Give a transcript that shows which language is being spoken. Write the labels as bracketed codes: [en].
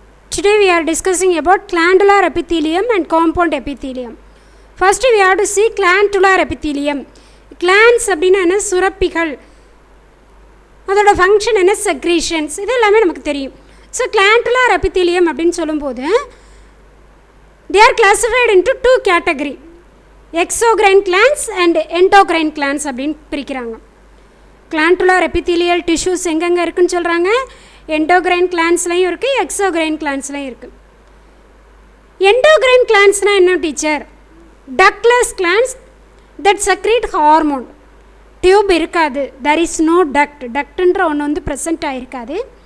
[en] Today we are discussing about glandular epithelium and compound epithelium. First we have to see glandular epithelium. [ta] Glands அப்படினா என்ன சுரப்பிகள், அதோட function என்ன secretions, இது எல்லாமே நமக்கு தெரியும். [en] so glandular epithelium [ta] அப்படின்னு சொல்லும்போது [en] they are classified into two category, exocrine glands and endocrine glands [ta] அப்படின்னு பிரிக்கிறாங்க. glandular epithelial tissues எங்கெங்கே இருக்குன்னு சொல்கிறாங்க, endocrine glandsலையும் இருக்குது, exocrine glandsலையும் இருக்குது. [en] endocrine glandsனால் [ta] என்ன teacher? [en] ductless glands that secrete hormone. [ta] Tube இருக்காது, [en] there is no duct, [ta] ductன்ற ஒன்று வந்து ப்ரெசென்ட் ஆகிருக்காது.